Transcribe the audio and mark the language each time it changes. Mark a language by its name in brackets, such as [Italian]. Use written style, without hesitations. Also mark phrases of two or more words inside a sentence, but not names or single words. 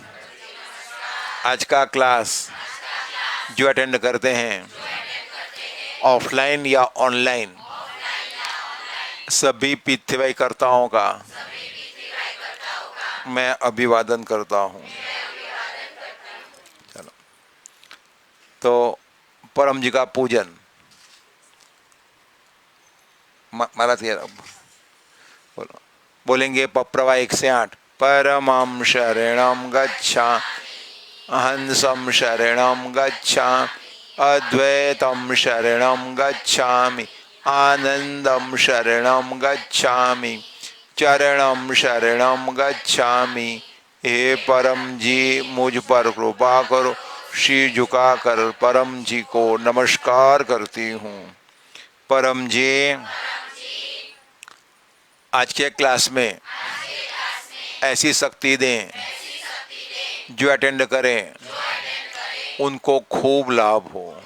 [Hindi] आज का क्लास जो अटेंड करते हैं ऑफलाइन या ऑनलाइन, सभी P3Y कर्ताओं का मैं अभिवादन करता हूँ. चलो, तो परम जी का पूजन. माला तैयार. बोलो, बोलेंगे पप्रवा 1 से 8. [Sanskrit] परमं शरणं गच्छा, हंसं शरणं गच्छा, अद्वैतं शरणं गच्छामि, आनंदं शरणं गच्छामि, चरणं शरणं गच्छामि. [Hindi] हे परम जी मुझ पर कृपा करो. शीश झुकाकर परम जी को नमस्कार करती हूँ. परम जी आज के क्लास में ऐसी शक्ति दें जो अटेंड करें उनको खूब लाभ हो.